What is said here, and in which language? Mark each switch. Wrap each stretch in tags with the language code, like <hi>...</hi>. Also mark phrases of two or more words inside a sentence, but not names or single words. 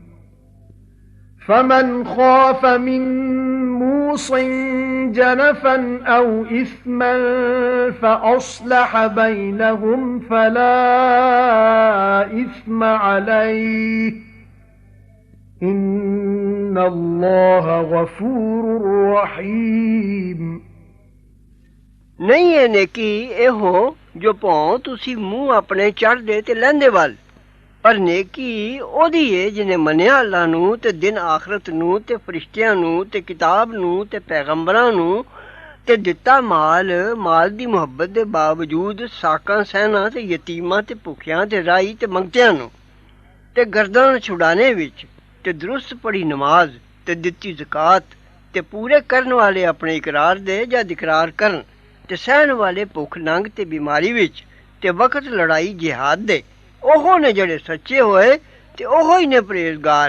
<ar>فمن خاف من موص جنفا أو إثما فأصلح بينهم فلا إثم عليه إن الله غفور رحيم.</ar> <pa>نہیں ہے نیکی ایہو جو بھوں تسی منہ اپنے چڑھدے تے لیندے ول پر نیکی اوہدی ہے جنہاں منیا اللہ نوں تے دن آخرت نوں تے فرشتیاں نوں تے کتاب نوں تے پیغمبراں نوں تے دتا مال دی محبت دے باوجود ساکاں سہنا تے یتیماں تے بھکھیاں تے راہی تے منگتیاں نوں تے گردن چھڈانے وچ تے درست پڑھی نماز تے دتی زکات تے پورے کرن والے اپنے اقرار دے جد اقرار کرن تے سہن والے بھکھ ننگ تے بیماری وچ تے وقت لڑائی جہاد دے اوہو نے جیہڑے سچے ہوئے تے اوہو ہی نے پرہیزگار.</pa>